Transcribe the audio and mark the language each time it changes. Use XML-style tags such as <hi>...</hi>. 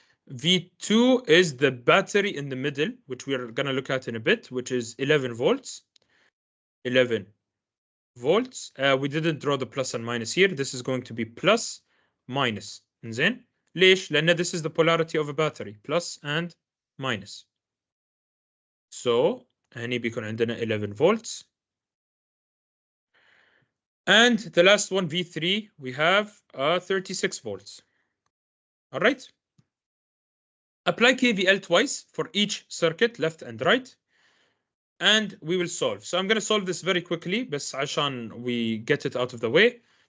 <en>V2 is the battery in the middle, which we are going to look at in a bit, which is 11 volts. 11 volts. We didn't draw the plus and minus here. This is going to be plus, minus.</en> <ar>إنزين. ليش؟ لأن</ar> <en>this is the polarity of a battery, plus and minus. So</en> <ar>هني بيكون عندنا 11 volts.</ar> <en>And the last one, V3, we have 36 volts. All right. Apply KVL twice for each circuit, left and right, and we will solve. So I'm going to solve this very quickly,</en> <ar>بس عشان</ar> <en>we get it out of the way.</en>